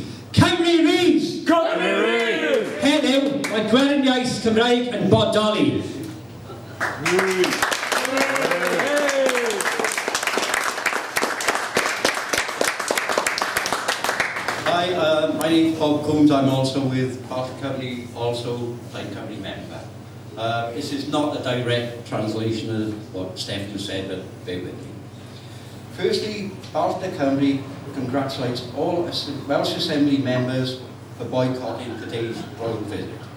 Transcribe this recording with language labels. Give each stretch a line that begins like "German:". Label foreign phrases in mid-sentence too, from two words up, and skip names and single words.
Welsh: Cymru rydd! Cymru rydd! Heddiw, mae Gweriniaeth Cymraeg yn bodoli.
English: Hi, my name is Bob Coombs. I'm also with BALCHDER Company, also Plain Company member. This is not a direct translation of what STEFFAN said, but bear with me. Firstly, BALCHDER Company congratulates all Welsh Assembly members for boycotting today's royal visit.